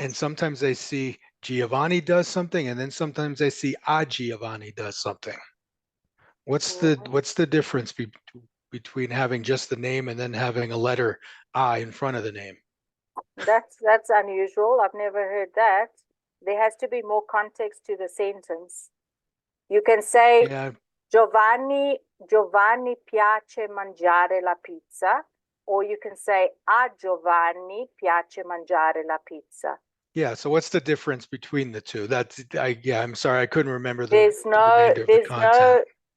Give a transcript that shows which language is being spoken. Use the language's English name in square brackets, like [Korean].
[English] And sometimes I see Giovanni does something, and then sometimes I see Giovanni does something. What's the difference between having just the name and then having a letter I in front of the name? That's unusual. I've never heard that. There has to be more context to the sentence. You can say Yeah, [Italian] Giovanni piace mangiare la pizza, [English] or you can say [Italian] a Giovanni piace mangiare la pizza. [English] Yeah, so what's the difference between the two? Yeah, I'm sorry, I couldn't remember the There's remainder of the content.